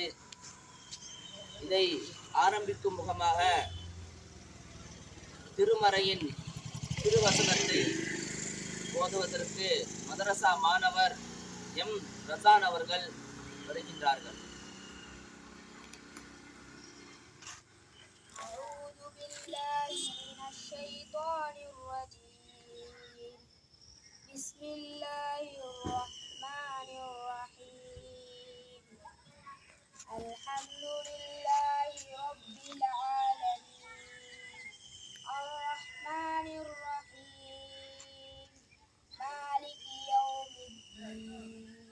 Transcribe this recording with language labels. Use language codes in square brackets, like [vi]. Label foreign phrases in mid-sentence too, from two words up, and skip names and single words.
[ta] இதை ஆரம்பிக்கும் முகமாக திருமறையின் திருவசனத்தை ஓதுவதற்கு மதரசா மாணவர் எம் ரசான் அவர்கள் வருகின்றார்கள். [ar] بسم الله الرحمن الرحيم. الحمد لله رب العالمين الرحمن الرحيم مالك يوم الدين